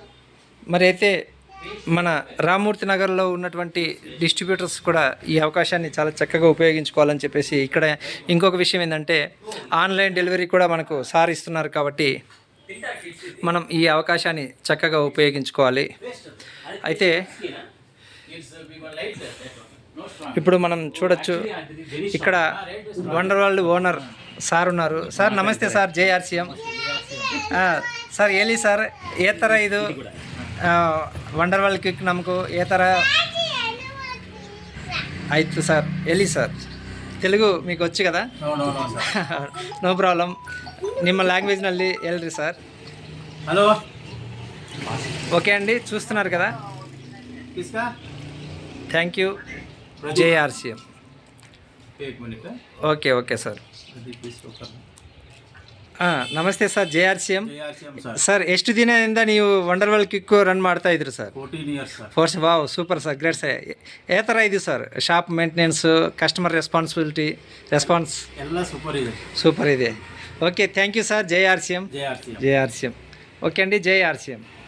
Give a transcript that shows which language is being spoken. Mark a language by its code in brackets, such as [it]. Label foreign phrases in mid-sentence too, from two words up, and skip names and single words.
[te] మరి అయితే మన రామ్మూర్తి నగర్లో ఉన్నటువంటి డిస్ట్రిబ్యూటర్స్ కూడా ఈ అవకాశాన్ని చాలా చక్కగా ఉపయోగించుకోవాలని చెప్పేసి, ఇక్కడ ఇంకొక విషయం ఏంటంటే, [en] online delivery [te] కూడా మనకు సార్ ఇస్తున్నారు. కాబట్టి మనం ఈ అవకాశాన్ని చక్కగా ఉపయోగించుకోవాలి. అయితే ఇప్పుడు మనం చూడొచ్చు, ఇక్కడ వండర్ వరల్డ్ ఓనర్ సార్ ఉన్నారు. సార్ ನಮಸ್ತೆ సార్. [kn] ಜೆಆರ್ಸಿಎಂ ಸರ್. ಹೇಳಿ ಸರ್, ఏ ಥರ ಇದು వండర్ వరల్డ్ ಕಿಕ್ ನಮಗೂ ఏ ಥರ ಆಯಿತು సార్? ಹೇಳಿ సార్. [te] తెలుగు మీకు వచ్చు కదా? [en] no problem. [kn] ನಿಮ್ಮ ಲ್ಯಾಂಗ್ವೇಜ್ನಲ್ಲಿ ಹೇಳ್ರಿ సార్. [te] హలో. ఓకే అండి, చూస్తున్నారు కదా. [en] thank you. [te] జేఆర్సీఎం. [en] okay okay sir. [kn] ನಮಸ್ತೆ ಸರ್. ಜೆಆರ್ಸಿಎಂ ಸರ್. ಎಷ್ಟು ದಿನದಿಂದ ನೀವು ವಂಡರ್ ವರ್ಲ್ಡ್ ಕಿಕ್ ರನ್ ಮಾಡ್ತಾ ಇದ್ರಿ ಸರ್? 14 years ಸರ್. [en] Force. Wow, super sir, great sir. [kn] ಯಾವ ಥರ ಇದೆ ಸರ್ [en] shop maintenance, customer response [kn] ಎಲ್ಲ ಸೂಪರ್ ಇದೆ. సూపర్ ಇದೆ. [en] okay, thank you sir. [te] జేఆర్సీఎం. జేఆర్సీఎం. జేఆర్సీఎం. ఓకే అండి, జేఆర్సీఎం.